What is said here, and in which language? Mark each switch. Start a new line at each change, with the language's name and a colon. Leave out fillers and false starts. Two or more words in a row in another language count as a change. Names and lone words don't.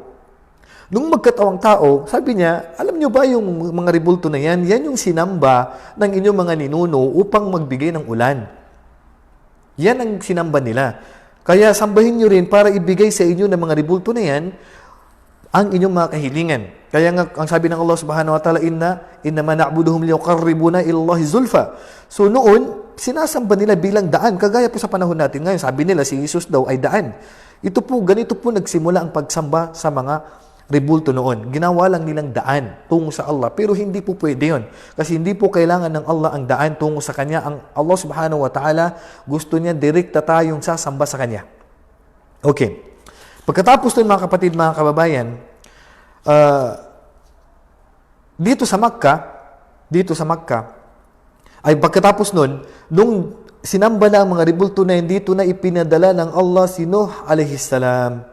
Filipino: Nung magkatawang tao, sabi niya, alam niyo ba yung mga rebulto na yan? Yan yung sinamba ng inyong mga ninuno upang magbigay ng ulan. Yan ang sinamba nila. Kaya sambahin nyo rin para ibigay sa inyo ng mga rebulto na yan ang inyong mga kahilingan. Kaya nga, ang sabi ng Allah
Arabic: سبحانه وتعالى, إنما نعبدهم ليقربونا إلى الله زلفى.
Filipino: So noon, sinasamba nila bilang daan. Kagaya po sa panahon natin ngayon, sabi nila si Jesus daw ay daan. Ganito po nagsimula ang pagsamba sa mga rebulto noon. Ginawa lang nilang daan tungo sa Allah. Pero hindi po pwede yun. Kasi hindi po kailangan ng Allah ang daan tungo sa Kanya. Ang Allah
Arabic: سبحانه وتعالى,
Filipino: gusto niya direkta tayong sasamba sa Kanya. Okay. Pagkatapos nun, mga kapatid, mga kababayan, dito sa Makkah, ay pagkatapos nun, nung sinamba na ang mga rebulto na yun, dito na ipinadala ng Allah si Nuh
Arabic: عليه السلام.